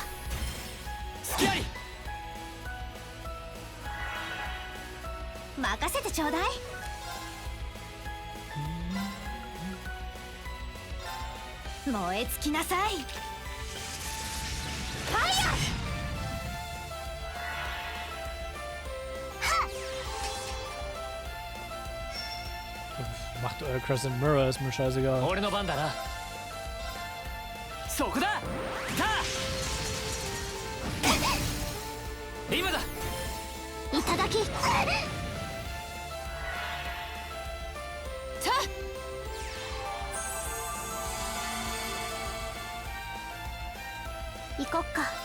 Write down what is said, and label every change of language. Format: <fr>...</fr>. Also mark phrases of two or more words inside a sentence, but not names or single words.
<ja>隙あり。任せてちょうだい。燃え尽きなさい。ファイヤー。</ja> <de>Macht euer Crescent Mirror, ist mir scheißegal.</de> <ja>俺の番だな。そこだ。今だ。いただき。行こっか。</ja>